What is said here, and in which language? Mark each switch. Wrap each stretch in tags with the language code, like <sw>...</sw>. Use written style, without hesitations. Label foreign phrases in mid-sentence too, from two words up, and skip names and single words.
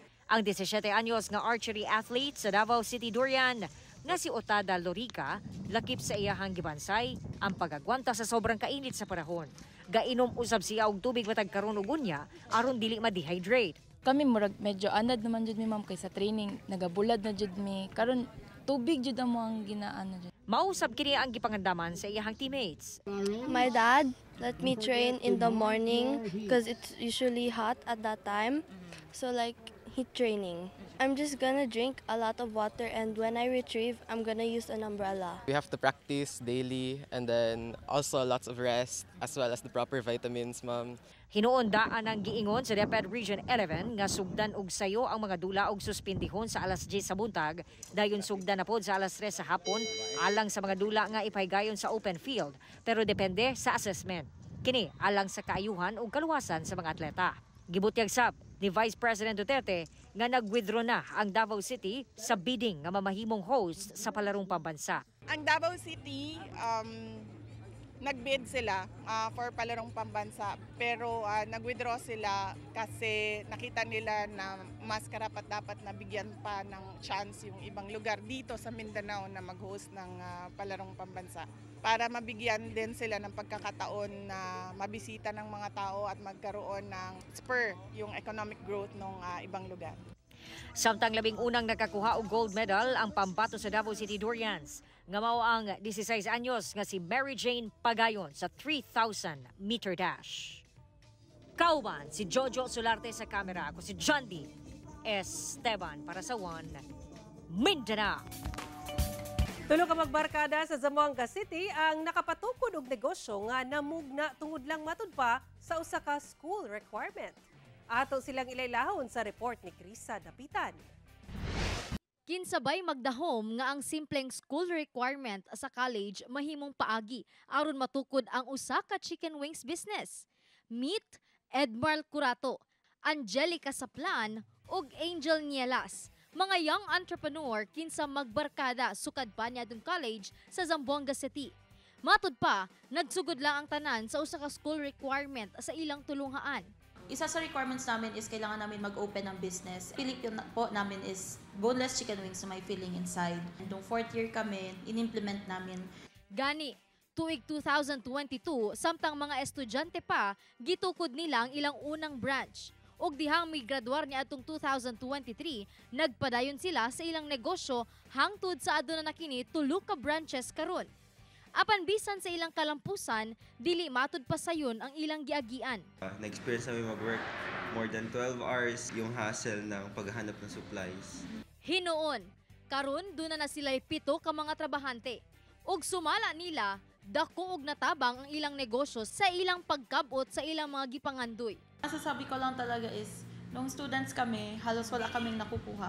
<ceb>Ang 17 anyos nga archery athlete sa Davao City Durian nga si Otada Lorica, lakip sa iyahang gibansay ang pagagwanta sa sobrang kainit sa panahon. Gainom usab siya og tubig matag karon ug unya aron dili ma-dehydrate. Kami murag medyo anad naman jud mi ma'am kay sa training nagabulad na jud mi karon tubig jud amo ang ginaano jud. Mausab kini ang gipangandaman sa iyahang teammates.</ceb> <en>My dad let me train in the morning because it's usually hot at that time. So like heat training. I'm just gonna drink a lot of water and when I retrieve, I'm gonna use an umbrella. We have to practice daily and then also lots of rest as well as the proper vitamins, ma'am.</en> <ceb>Hinuon daan ang giingon sa DepEd Region 11 nga sugdan og sayo ang mga dula og suspendihon sa alas 10 sa buntag, dayon sugdan na pod sa alas 3 sa hapon alang sa mga dula nga ipaygayon sa</ceb> <en>open field,</en> <ceb>pero depende sa assessment. Kini alang sa kaayuhan ug kaluwasan sa mga atleta. Gibutyag sab ni Vice President Duterte nga nag-withdraw na ang Davao City sa bidding nga mamahimong host sa palarong pambansa.</ceb> <tl>Ang Davao City, nag-bid sila for palarong pambansa pero nag-withdraw sila kasi nakita nila na mas karapat dapat na bigyan pa ng chance yung ibang lugar dito sa Mindanao na mag-host ng palarong pambansa para mabigyan din sila ng pagkakataon na mabisita ng mga tao at magkaroon ng</tl> <en>spur yung economic growth</en> <tl>ng ibang lugar.</tl> <ceb>Samtang labing unang nakakuha og gold medal ang pambato sa Davao City Durians, nga mao ang 16 anyos nga si Mary Jane Pagayon sa 3,000 meter dash. Kauban si Jojo Solarte sa kamera, ako si John D. Esteban para sa One Mindanao. Tulo ka magbarkada sa Zamboanga City ang nakapatukod og negosyo nga namugna tungod lang matud pa sa usa ka school requirement. Ato silang ilaylahon sa report ni Krisa Dapitan. Kinsabay magdahom nga ang simpleng school requirement sa college mahimong paagi aron matukod ang usa ka</ceb> <en>chicken wings business.</en> <ceb>Meet Edmar Curato, Angelica Saplan ug Angel Nielas. Mga</ceb> <en>young entrepreneur</en> <ceb>kinsa magbarkada sukad pa niadtong college sa Zamboanga City. Matud pa, nagsugod lang ang tanan sa usa ka school requirement sa ilang tulunghaan.</ceb> <tl>Isa sa requirements namin is kailangan namin mag-open ng business. Pilit yun po namin is</tl> <en>boneless chicken wings</en> <tl>na may</tl> <en>filling inside.</en> <tl>Nung</tl> <en>4th year</en> <tl>kami, in-implement namin.</tl> <ceb>Gani, tuig 2022, samtang mga estudyante pa, gitukod nila ang ilang unang branch. Og dihang may graduar ni atong 2023, nagpadayon sila sa ilang negosyo hangtod sa aduna na kini 3 ka branches karon. Apan bisan sa ilang kalampusan, dili matud pa sayon ang ilang giagian.</ceb> <tl>Na-experience namin mag-work</tl> <en>more than 12 hours,</en> <tl>yung hassle ng paghahanap ng supplies.</tl> <ceb>Hinoon, karon duna na sila'y 7 ka mga trabahante. Og sumala nila, dako og natabang ang ilang negosyo sa ilang pagkabot sa ilang mga gipangandoy.</ceb> <tl>Masasabi ko lang talaga is, nung students kami, halos wala kaming nakukuha.</tl>